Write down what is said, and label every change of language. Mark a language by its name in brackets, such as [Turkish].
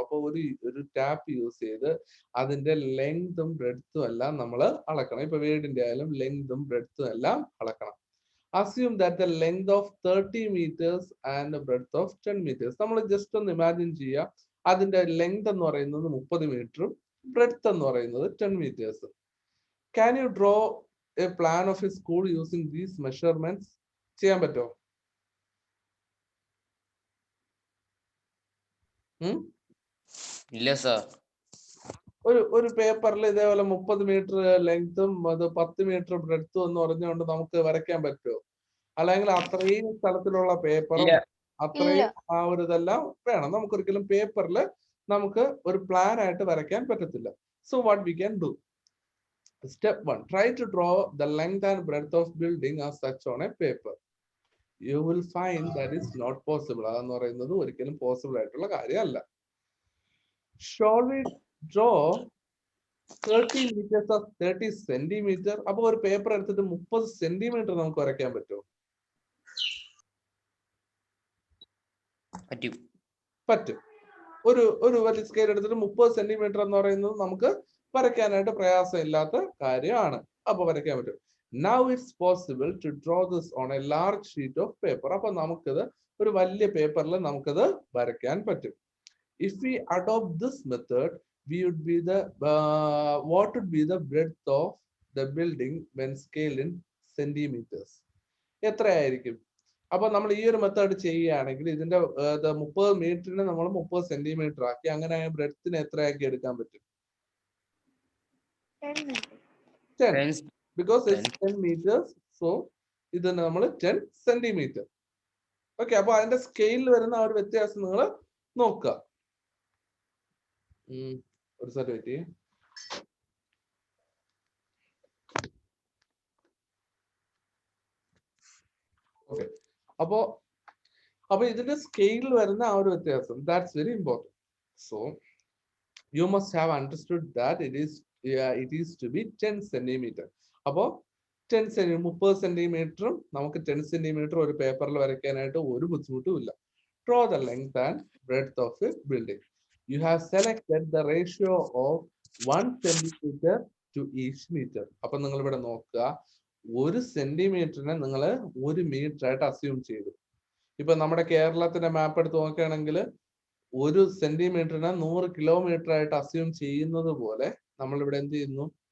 [Malayalam] അപ്പൊ ഒരു tap use ചെയ്ത് അതിന്റെ ലെങ്തും ബ്രെഡ്ത്തും എല്ലാം നമ്മൾ അളക്കണം. ഇപ്പൊ വീടിന്റെ ആയാലും ലെങ്തും ബ്രെഡ്ത്തും എല്ലാം അളക്കണം. [English] Assume that the length of 30 meters and breadth of 10 meters. [Malayalam] നമ്മൾ ജസ്റ്റ് ഒന്ന് ഇമാജിൻ ചെയ്യുക, അതിന്റെ ലെങ്ത് എന്ന് പറയുന്നത് 30 മീറ്ററും ബ്രെഡ്ത്ത് എന്ന് പറയുന്നത് 10 meters. [English] Can you draw a plan of a school using these measurements? [Malayalam] ചെയ്യാൻ പറ്റുമോ? ഇല്ല സർ. ഒരു പേപ്പറിൽ ഇതേപോലെ 30 മീറ്റർ ലെങ്തും അത് 10 മീറ്റർ ബ്രെഡ്ത്തും എന്ന് പറഞ്ഞുകൊണ്ട് നമുക്ക് വരയ്ക്കാൻ പറ്റുമോ? അല്ലെങ്കിൽ അത്രയും സ്ഥലത്തിലുള്ള പേപ്പറും അത്രയും ആ ഒരു ഇതെല്ലാം വേണം. നമുക്കൊരിക്കലും പേപ്പറിൽ നമുക്ക് ഒരു പ്ലാൻ ആയിട്ട് വരയ്ക്കാൻ പറ്റത്തില്ല. [English] So what we can do? Step 1. Try to draw the length and breadth of building as such on a paper. You will find that is not possible. [Malayalam] അതെന്ന് പറയുന്നത് ഒരിക്കലും പോസിബിൾ ആയിട്ടുള്ള കാര്യമല്ല. [English] Shall we draw 30 meters of 30 centimeter? [Malayalam] അപ്പൊ ഒരു paper എടുത്തിട്ട് 30 centimetre നമുക്ക് വരയ്ക്കാൻ പറ്റുമോ? പറ്റും. ഒരു വലിയ സ്കെയിൽ എടുത്തിട്ട് 30 സെന്റിമീറ്റർ എന്ന് പറയുന്നത് നമുക്ക് വരയ്ക്കാനായിട്ട് പ്രയാസമില്ലാത്ത കാര്യമാണ്. അപ്പൊ വരയ്ക്കാൻ പറ്റും. [English] Now it's possible to draw this on a large sheet of paper. [Malayalam] അപ്പൊ നമുക്കിത് ഒരു വലിയ പേപ്പറിൽ നമുക്കിത് വരയ്ക്കാൻ പറ്റും. [English] If we adopt this method, we would be what would be the breadth of the building when scaled in centimeters? [Malayalam] എത്രയായിരിക്കും? അപ്പൊ നമ്മൾ ഈ ഒരു മെത്തേഡ് ചെയ്യുകയാണെങ്കിൽ ഇതിന്റെ 30 മീറ്ററിന് നമ്മൾ 30 സെന്റിമീറ്റർ ആക്കി, അങ്ങനെ ബ്രെഡ്ത്തിന് എത്രയാക്കി എടുക്കാൻ പറ്റും? [English] 10, because it's 10 meters, so [Malayalam] ഇതിന് നമ്മൾ 10 സെന്റിമീറ്റർ. ഓക്കെ, അപ്പൊ അതിന്റെ സ്കെയിലിൽ വരുന്ന ആ ഒരു വ്യത്യാസം നിങ്ങൾ നോക്കുക. ഒരു സെറ്റ് വെയിറ്റ്. ഓക്കെ, അപ്പോ ഇതിന്റെ സ്കെയിലിൽ വരുന്ന ആ ഒരു വ്യത്യാസം, [English] That's very important. So you must have understood that it is to be 10 centimeter. [Malayalam] അപ്പോ 30 സെന്റിമീറ്ററും നമുക്ക് 10 സെന്റിമീറ്റർ ഒരു പേപ്പറിൽ വരയ്ക്കാനായിട്ട് ഒരു ബുദ്ധിമുട്ടും ഇല്ല. [English] Draw the length and breadth of a building. You have selected the ratio of 1 centimeter to each meter. [Malayalam] അപ്പൊ നിങ്ങൾ ഇവിടെ നോക്കുക, 1 സെന്റിമീറ്ററിനെ നിങ്ങൾ 1 മീറ്റർ ആയിട്ട് അസ്യൂം ചെയ്തു. ഇപ്പൊ നമ്മുടെ കേരളത്തിന്റെ മാപ്പ് എടുത്ത് നോക്കുകയാണെങ്കിൽ 1 സെന്റിമീറ്ററിനെ 100 കിലോമീറ്റർ ആയിട്ട് അസ്യൂം ചെയ്യുന്നത് പോലെ നമ്മൾ ഇവിടെ എന്ത് ചെയ്യുന്നു?